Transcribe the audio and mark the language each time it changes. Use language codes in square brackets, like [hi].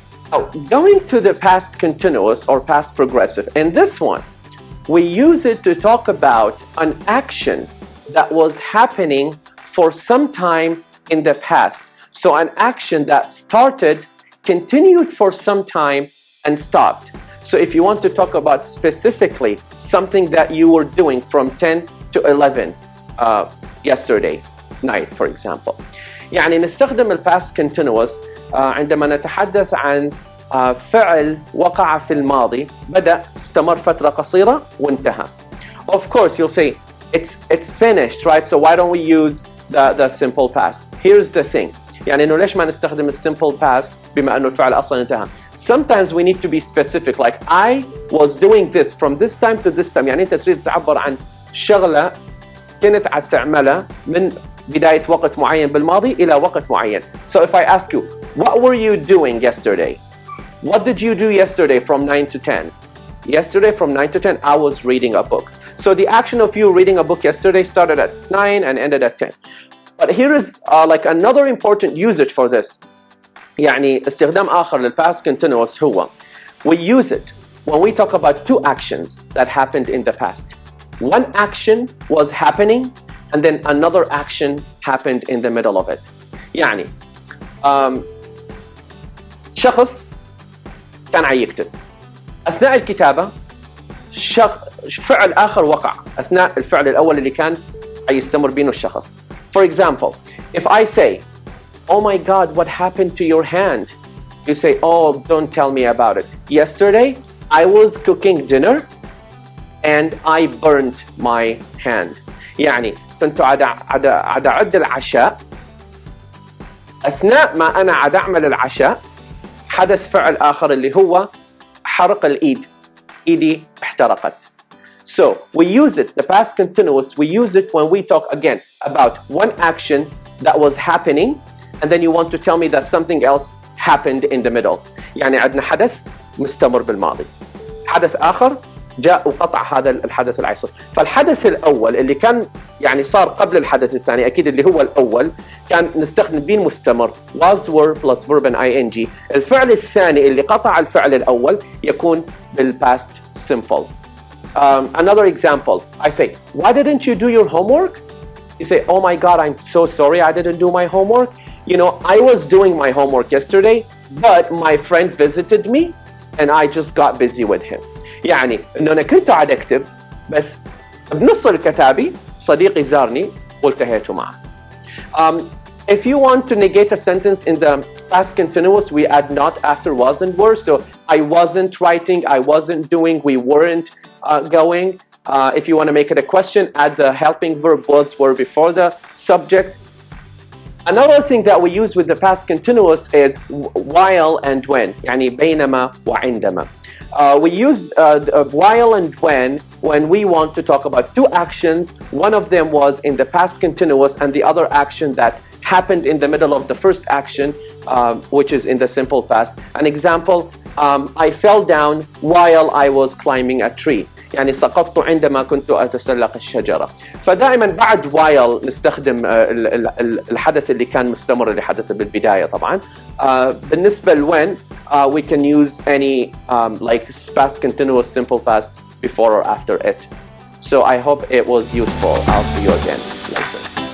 [en] Now, going to the past continuous or past progressive, in this one, we use it to talk about an action that was happening for some time in the past. So an action that started, continued for some time, and stopped. So if you want to talk about specifically something that you were doing from 10 to 11 yesterday night, for example. [ar] يعني نستخدم الباست continuous عندما نتحدث عن فعل وقع في الماضي بدأ استمر فترة قصيرة وانتهى. [en] Of course, you'll say it's finished, right? So why don't we use the simple past? Here's the thing. [ar] يعني إنه ليش ما نستخدم simple past بما إنه الفعل أصلاً انتهى. [en] Sometimes we need to be specific. Like I was doing this from this time to this time. [ar] يعني أنت تريد تعبر عن شغلة كنت عم تعملها من بداية وقت معين بالماضي إلى وقت معين. [en] So if I ask you, what were you doing yesterday? What did you do yesterday from 9 to 10? Yesterday from 9 to 10, I was reading a book. So the action of you reading a book yesterday started at 9 and ended at 10. But here is like another important usage for this. [ar] يعني استخدام آخر للpast continuous هو [en] we use it when we talk about two actions that happened in the past. One action was happening and then another action happened in the middle of it. [ar] يعني شخص كان يكتب أثناء الكتابة فعل آخر وقع أثناء الفعل الأول اللي كان يستمر بينه الشخص. [en] For example, if I say, oh my God, what happened to your hand? You say, oh, don't tell me about it. Yesterday, I was cooking dinner and I burnt my hand. [ar] يعني كنت عاد أعد العشاء أثناء ما أنا عاد أعمل العشاء حدث فعل آخر اللي هو حرق الإيد. إيدي احترقت. [en] So we use it, the past continuous, we use it when we talk again about one action that was happening and then you want to tell me that something else happened in the middle. [ar] يعني عندنا حدث مستمر بالماضي. حدث آخر جاء وقطع هذا الحدث اللي حيصير. فالحدث الأول اللي كان يعني صار قبل الحدث الثاني أكيد اللي هو الأول كان نستخدم بين مستمر [en] was were plus verb and ing. [ar] الفعل الثاني اللي قطع الفعل الأول يكون بالpast simple. [en] Another example, I say, why didn't you do your homework? You say, oh my God, I'm so sorry I didn't do my homework. You know, I was doing my homework yesterday, but my friend visited me and I just got busy with him. [ar] يعني إنه أنا كنت قاعد أكتب بس بنص الكتابي صديقي زارني والتهيت معه. [en] If you want to negate a sentence in the past continuous, we add not after was and were. So I wasn't writing, I wasn't doing, we weren't going. If you want to make it a question, add the helping verb was, were before the subject. Another thing that we use with the past continuous is while and when. [ar] يعني بينما وعندما. [en] We use while and when we want to talk about two actions. One of them was in the past continuous and the other action that happened in the middle of the first action, which is in the simple past. An example, I fell down while I was climbing a tree. [ar] يعني سقطت عندما كنت أتسلق الشجرة. فدائما بعد while نستخدم الحدث اللي كان مستمر اللي حدث بالبداية طبعا. بالنسبة [en] when we can use any like past continuous simple past before or after it. So I hope it was useful. I'll see you again later.